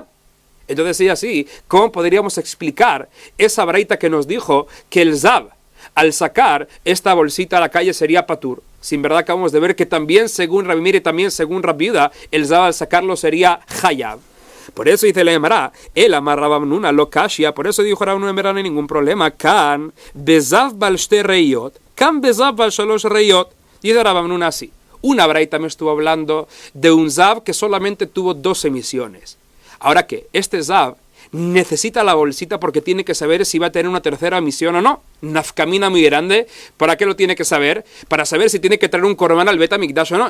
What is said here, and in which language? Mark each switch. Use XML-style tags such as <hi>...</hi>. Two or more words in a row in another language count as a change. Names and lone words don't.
<es>Entonces, sí, así, ¿cómo podríamos explicar esa braita que nos dijo que el zav, al sacar esta bolsita a la calle, sería patur? Sin verdad acabamos de ver que también según Rabbi Meir y también según Rabbi Yehuda, el zav al sacarlo sería hayab. Por eso dice la Gemara, el</es> <arc>amar Rabba Nuna lo kashia,</arc> <es>por eso dijo Rabba Nuna, no hay ningún problema,</es> <he>kan bezav bal shte reyot, kan bezav bal shalosh reyot.</he> <es>Dice Rabba Nuna así, una braita me estuvo hablando de un zav que solamente tuvo 2 emisiones. Ahora que este zav necesita la bolsita porque tiene que saber si va a tener una tercera emisión o no. Nafkamina muy grande. ¿Para qué lo tiene que saber? Para saber si tiene que traer un korban al Bet HaMikdash o no.</es>